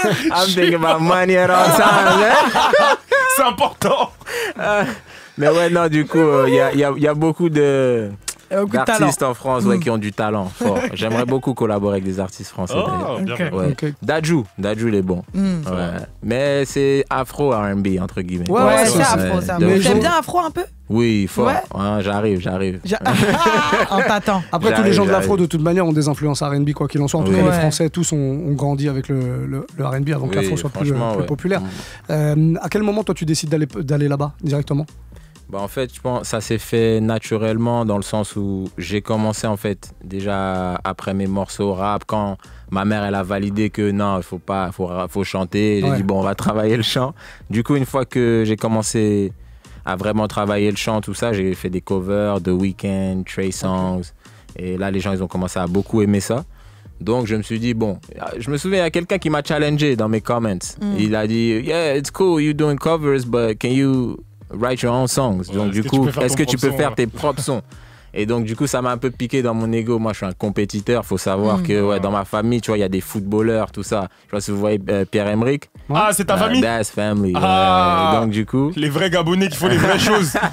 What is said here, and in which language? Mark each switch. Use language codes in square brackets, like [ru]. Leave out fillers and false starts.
[en] I'm thinking about money at all times. [fr] C'est important. Mais ouais, non, du coup, il y a beaucoup d'artistes en France qui ont du talent fort. J'aimerais beaucoup collaborer avec des artistes français. Ouais. Okay. Dadju, il est bon. Ouais. Mais c'est afro R&B entre guillemets. Ouais, c'est afro ça. T'aimes bien afro un peu? Oui, fort. Ouais. Ouais, j'arrive. On t'attend. Après, tous les gens de l'afro, de toute manière, ont des influences R&B, quoi qu'il en soit. En tout cas, les Français, tous ont grandi avec le R&B avant que l'afro soit plus populaire. À quel moment, toi, tu décides d'aller là-bas, directement? Bah en fait, je pense que ça s'est fait naturellement dans le sens où j'ai commencé en fait déjà après mes morceaux rap quand ma mère elle a validé que non, faut chanter. J'ai dit bon, on va travailler le chant. Du coup, une fois que j'ai commencé à vraiment travailler le chant, tout ça, j'ai fait des covers de Weeknd, Trey Songz. Et là, les gens ils ont commencé à beaucoup aimer ça. Donc je me suis dit bon, je me souviens il y a quelqu'un qui m'a challengé dans mes comments. Il a dit [en] yeah, it's cool you doing covers, but can you write your own songs. [fr] Donc du coup, est-ce que tu peux faire tes propres sons? Et donc du coup, ça m'a un peu piqué dans mon ego. Moi, je suis un compétiteur. Faut savoir que dans ma famille, tu vois, il y a des footballeurs, tout ça. Je sais pas si vous voyez Pierre-Emerick. Ah, c'est ta famille? [en] That's family. [fr] Donc du coup, les vrais Gabonais qui font les vraies choses.